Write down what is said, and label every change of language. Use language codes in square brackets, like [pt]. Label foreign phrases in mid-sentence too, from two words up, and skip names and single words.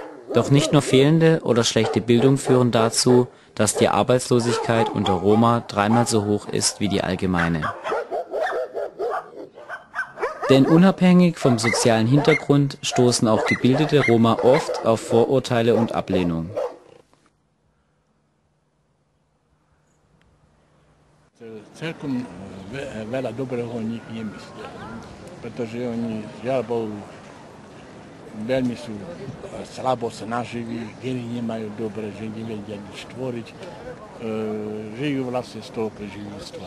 [de] Doch nicht nur fehlende oder schlechte Bildung führen dazu, dass die Arbeitslosigkeit unter Roma dreimal so hoch ist wie die allgemeine. Denn unabhängig vom sozialen Hintergrund stoßen auch gebildete Roma oft auf Vorurteile und Ablehnung. [sk] Celkom veľa dobrého o nich nemyslia, pretože oni, žiaľ Bohu, veľmi sú slabo snaživí, geny nemajú dobre, že nevedia nič tvoriť, žijú vlastne z toho preživníctva.